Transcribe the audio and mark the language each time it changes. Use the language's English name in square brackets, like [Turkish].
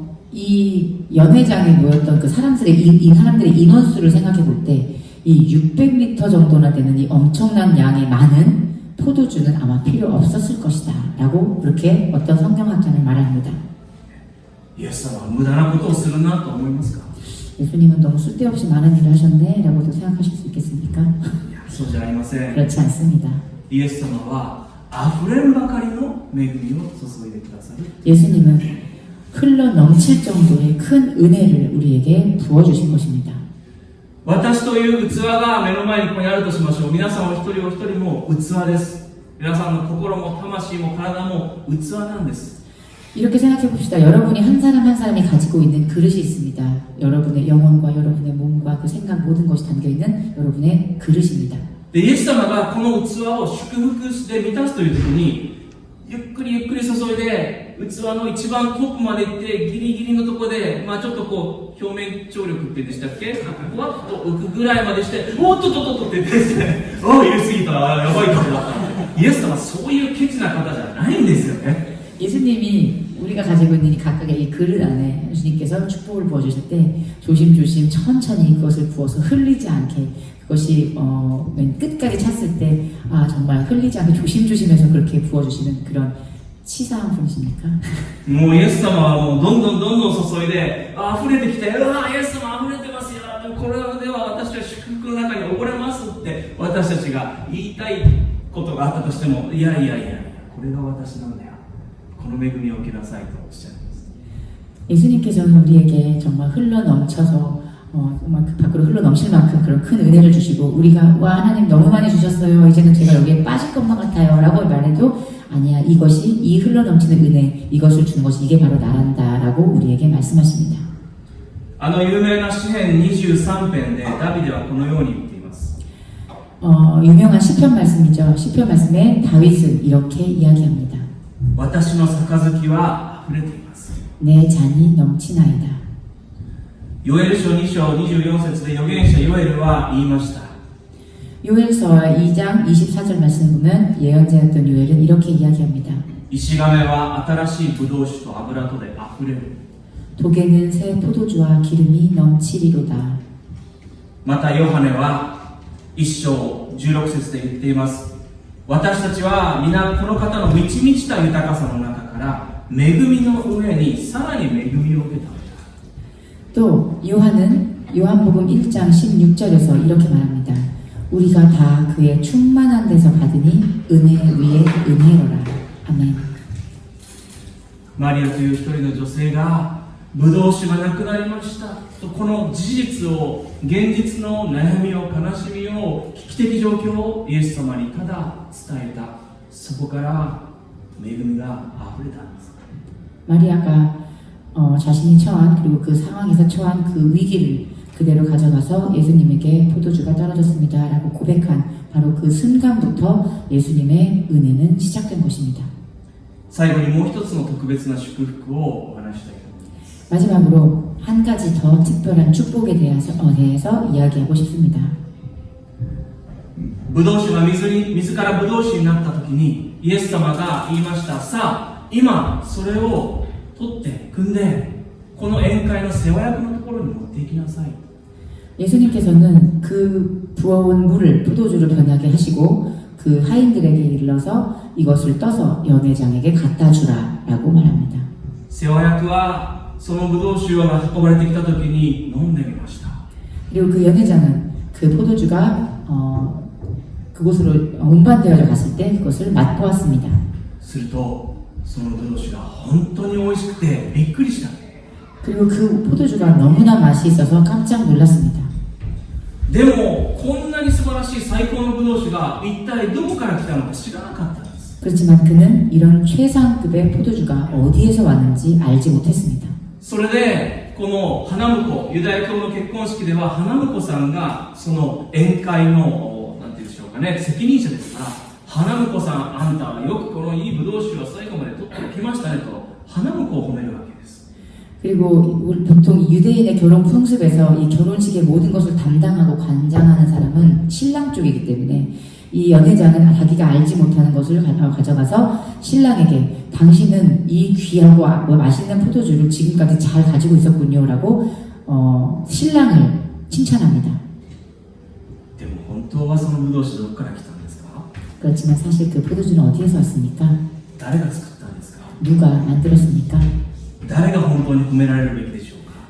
[Korean] 이 연회장에 모였던 그 사람들의 이 사람들의 인원수를 생각해 볼 때 이 600리터 정도나 되는 이 엄청난 양의 많은 포도주는 아마 필요 없었을 것이다 라고 그렇게 어떤 성경학자는 말을 합니다. [Japanese] イエス様は無駄なことをするなと思いますか？ [Korean] 예수님은 너무 쓸데없이 많은 일을 하셨네 라고도 생각하실 수 있겠습니까? [Japanese] いや、そうじゃありません。 [Korean] 그렇지 않습니다. [Japanese] イエス様は溢れんばかりの恵みを注いでくださる。 [Korean] 예수님은 흘러 넘칠 정도의 큰 은혜를 우리에게 부어주신 것입니다. [Japanese] 私という器が目の前にここにあるとしましょう。皆さんお一人お一人も器です。皆さんの心も魂も体も器なんです。 [Korean] 이렇게 생각해 봅시다. 여러분이 한 사람 한 사람이 가지고 있는 그릇이 있습니다. 여러분의 영혼과 여러분의 몸과 그 생각 모든 것이 담겨있는 여러분의 그릇입니다. [Japanese] で、イエス様がこの器を祝福して満たすという時に、ゆっくりゆっくり注いで、器の一番トップまで行って、ギリギリのところで、ちょっとこう、表面張力って言うんでしたっけ？ふわっと浮くぐらいまでして、おっとっとっとっとって言ってですね、入れすぎた、やばいかもだった。イエス様はそういうケチな方じゃないんですよね。 [Korean] 예수님이 우리가 가지고 있는 이 각각의 이 그릇 안에 예수님께서 축복을 부어주실 때 조심조심 천천히 그것을 부어서 흘리지 않게 그것이 맨 끝까지 찼을 때 정말 흘리지 않게 조심조심해서 그렇게 부어주시는 그런 치사한 분이십니까? [Japanese] もうイエス様はもうどんどん注いで、溢れてきて、うわ、イエス様溢れてますよ、これでは私たち祝福の中に溺れますって私たちが言いたいことがあったとしても、いや、これが私なんだよ、この恵みを受けなさいとおっしゃいます。 [Korean] 예수님께서는 우리에게 정말 흘러 넘쳐서 정말 그 밖으로 흘러 넘칠 만큼 그런 큰 은혜를 주시고 우리가 와 하나님 너무 많이 주셨어요. 이제는 제가 여기에 빠질 것만 같아요. 라고 말해도 아니야. 이것이 이 흘러 넘치는 은혜 이것을 주는 것이 이게 바로 나란다. 라고 우리에게 말씀하십니다. [Japanese] 有名な詩編23編でダビデはこのように言っています。 [Korean] 유명한 시편 말씀이죠. 시편 말씀에 다윗은 이렇게 이야기합니다. [Japanese] 私の杯は溢れています。 [Korean] 내 잔이 넘치나이다. [Japanese] ヨエル書2章24節で預言者ヨエルは言いました。 [Korean] 요엘서 2장 24절 말씀 보면 예언자였던 요엘은 이렇게 이야기합니다. [Japanese] 石亀は新しいブドウ酒と油とで溢れる。 [Korean] 독에는 새 포도주와 기름이 넘치리로다. [Japanese] またヨハネは1章16節で言っています。私たちは皆この方の満ち満ちた豊かさの中から恵みの上にさらに恵みを受けたのだ。 [Korean] 또 요한은 요한복음 1장 16절에서 이렇게 말합니다. 우리가 다 그의 충만한 데서 받으니 은혜 위에 은혜로라. 아멘. [Japanese] マリアという一人の女性がブドウ酒がなくなりましたとこの事実を、現実の悩みを悲しみを危機的状況をイエス様にただ伝えた。そこから恵みが溢れたんです。 [Korean] 마리아가 자신이 처한 그리고 그 상황에서 처한 그 위기를 그대로 가져가서 예수님에게 포도주가 떨어졌습니다 라고 고백한 바로 그 순간부터 예수님의 은혜는 시작된 것입니다. [Japanese] 最後にもう一つの特別な祝福をお話したいと思います。 [Korean] 마지막으로 한 가지 더 특별한 축복에 대해서 이야기하고 싶습니다. [Japanese] ブドウ酒が水からブドウ酒になった時にイエス様が言いました。さあ今それを取って汲んでこの宴会の世話役のところに持っていきなさい。 [Korean] 예수님께서는 그 부어온 물을 포도주로 변하게 하시고 그 하인들에게 일러서 이것을 떠서 연회장에게 갖다 주라라고 말합니다. [Japanese] 世話役はそのブドウ酒が運ばれてきた時に飲んでみました。 [Korean] 그리고 그 연회장은 그 포도주가 그곳으로 운반되어져 갔을 때 그것을 맛보았습니다. [Japanese] するとそのブドウ酒が本当に美味しくてびっくりした。 [Korean] 그리고 그 포도주가 너무나 맛이 있어서 깜짝 놀랐습니다. [Japanese] でもこんなに素晴らしい最高のブドウ酒が一体どこから来たのか知らなかったんです。 [Korean] 그렇지만 그는 이런 최상급의 포도주가 어디에서 왔는지 알지 못했습니다. [Japanese] それでこの花婿ユダヤ教の結婚式では花婿さんがその宴会のなんていうんでしょうかね、責任者ですから、花婿さんあんたはよくこのいいブドウ酒を最後まで取ってきましたねと花婿を褒めるわけです。 [Korean] 그리고 보통 유대인의 결혼 풍습에서 이 결혼식의 모든 것을 담당하고 관장하는 사람은 신랑 쪽이기 때문에 이 연회장은 자기가 알지 못하는 것을 가져가서 신랑에게 당신은 이 귀하고 맛있는 포도주를 지금까지 잘 가지고 있었군요 라고 신랑을 칭찬합니다. [Japanese] でも本当はそのブドウ酒どこから来たんですか？ [Korean] 그렇지만 사실 그 포도주는 어디에서 왔습니까? [Japanese] 誰が作ったんですか？ [Korean] 누가 만들었습니까? [Japanese] 誰が本当に褒められるべきでしょうか？